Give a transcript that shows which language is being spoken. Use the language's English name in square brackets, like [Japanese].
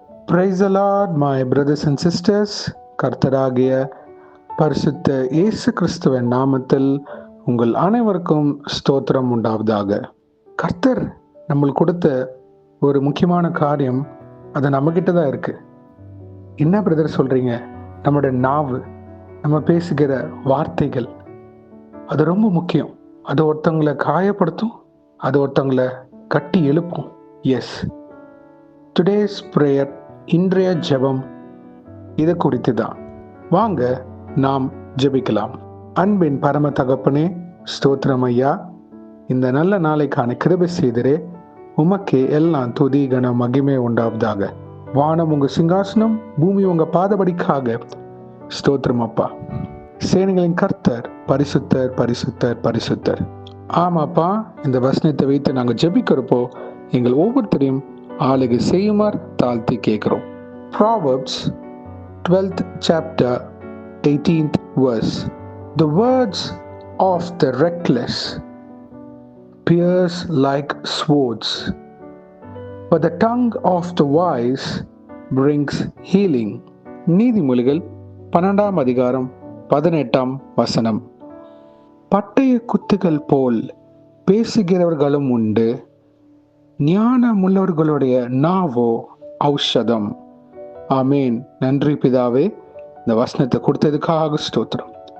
[English] Praise the Lord, my brothers and sisters. [Tamil] கர்த்தராகிய பரிசுத்த இயேசு கிறிஸ்துவின் நாமத்தில் உங்கள் அனைவருக்கும் ஸ்தோத்திரம் உண்டாவதாக. கர்த்தர் நம்மளுக்கு கொடுத்த ஒரு முக்கியமான காரியம் அது நம்மகிட்ட தான் இருக்கு. என்ன பிரதர் சொல்றீங்க? நம்மளுடைய நாவு, நம்ம பேசுகிற வார்த்தைகள், அது ரொம்ப முக்கியம். அது ஒருத்தவங்களை காயப்படுத்தும், அது ஒருத்தவங்களை கட்டி எழுப்பும். [English] yes, today's prayer, [Tamil] இன்றைய ஜெபம் இது குறித்து தான். வாங்க நாம் ஜெபிக்கலாம். அன்பின் பரம தகப்பனே, ஸ்தோத்திரம் ஐயா. இந்த நல்ல நாளைக்கான கிருபை செய்தரே, உமக்கே எல்லாம் துதி கன மகிமை உண்டாவதாக. வானம் உங்க சிங்காசனம், பூமி உங்க பாதபடிக்காக. ஸ்தோத்திரம் அப்பா. சேனைகளின் கர்த்தர் பரிசுத்தர் பரிசுத்தர் பரிசுத்தர். ஆமாப்பா, இந்த வசனத்தை வைத்து நாங்கள் ஜெபிக்கிறப்போ எங்கள் ஒவ்வொருத்தரையும் ஆளுகை செய்யுமாறு தாழ்த்தி கேட்கிறோம். [English] Proverbs 12th chapter 18th verse. The words of the reckless pierce like swords, but the tongue of the wise brings healing. [Tamil] நீதிமொழிகள் 12ஆம் அதிகாரம் 18ஆம் வசனம். பட்டய குத்துகள் போல் பேசுகிறவர்களும் உண்டு, ஞானமுள்ளவர்களுடைய நாவோ ஔஷதம். ஆமேன். நன்றி பிதாவே, இந்த வசனத்தை கொடுத்ததுக்காக ஸ்தோத்திரம்.